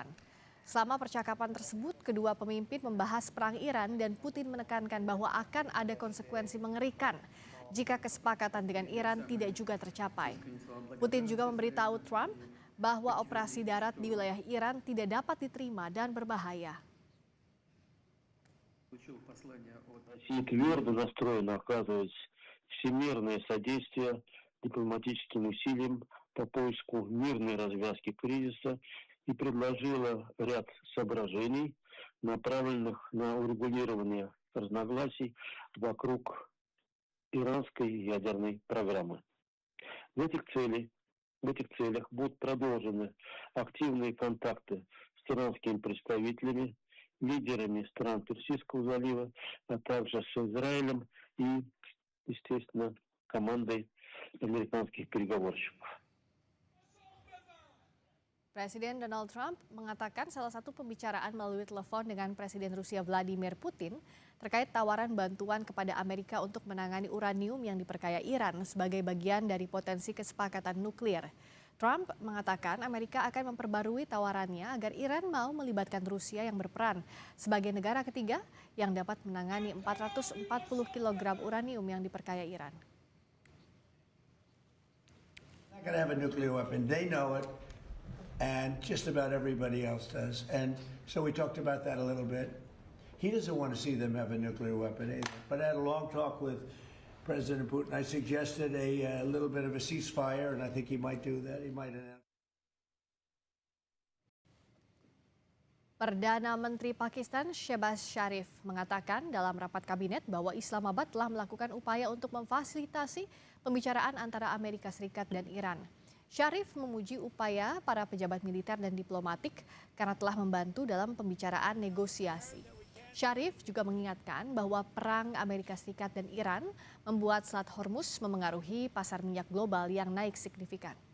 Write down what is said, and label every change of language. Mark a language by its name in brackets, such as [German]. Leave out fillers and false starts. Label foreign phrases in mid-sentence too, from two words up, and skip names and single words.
[Indonesian] Selama percakapan tersebut, kedua pemimpin membahas perang Iran dan Putin menekankan bahwa akan ada konsekuensi mengerikan jika kesepakatan dengan Iran tidak juga tercapai. Putin juga memberitahu Trump bahwa operasi darat di wilayah Iran tidak dapat diterima dan berbahaya. [Russian] Россия твердо настроена оказывать всемирное содействие дипломатическим усилиям по поиску мирной развязки кризиса и предложила ряд соображений, направленных на урегулирование разногласий вокруг иранской ядерной программы. В этих целях будут продолжены активные контакты с иранскими представителями, лидерами стран Персидского залива, а также с Израилем и, естественно, командой американских переговорщиков. [Indonesian] Presiden Donald Trump mengatakan salah satu pembicaraan melalui telepon dengan Presiden Rusia Vladimir Putin terkait tawaran bantuan kepada Amerika untuk menangani uranium yang diperkaya Iran sebagai bagian dari potensi kesepakatan nuklir. Trump mengatakan Amerika akan memperbarui tawarannya agar Iran mau melibatkan Rusia yang berperan sebagai negara ketiga yang dapat menangani 440 kg uranium yang diperkaya Iran. [English] Not going to have a nuclear weapon. They know it. And just about everybody else does. And so we talked about that a little bit. He doesn't want to see them have a nuclear weapon either. But I had a long talk with President Putin. I suggested a little bit of a ceasefire, and I think he might do that. He might announce. [Indonesian] Perdana Menteri Pakistan Shehbaz Sharif mengatakan dalam rapat kabinet bahwa Islamabad telah melakukan upaya untuk memfasilitasi pembicaraan antara Amerika Serikat dan Iran. Sharif memuji upaya para pejabat militer dan diplomatik karena telah membantu dalam pembicaraan negosiasi. Sharif juga mengingatkan bahwa perang Amerika Serikat dan Iran membuat Selat Hormuz memengaruhi pasar minyak global yang naik signifikan.